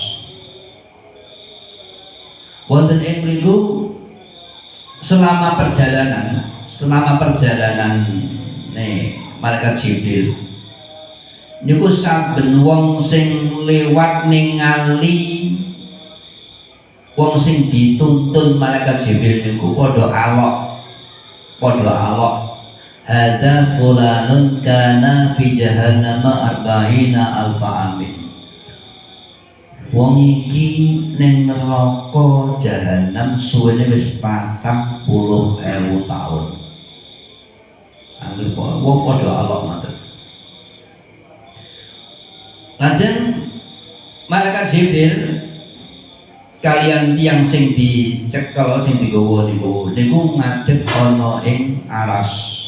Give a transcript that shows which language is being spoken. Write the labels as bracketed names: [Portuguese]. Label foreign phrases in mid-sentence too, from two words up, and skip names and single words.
[Javanese] Wonten ing mriku [Indonesian] selama perjalanan [Javanese] malaikat Jibril niku saben wong sing liwat ningali wong sing dituntun malaikat Jibril niku padha alok. [Arabic] هذا فلان كان في جهنم أربعين ألف عام. [Javanese] Wong iki ning neraka jahanam suwene wis 40.000 taun. Anggere wong padha alok ngoten. Lajeng malaikat Jibril kalian tiang sing dicekel sing digawa niku ngadeg ana ing aras.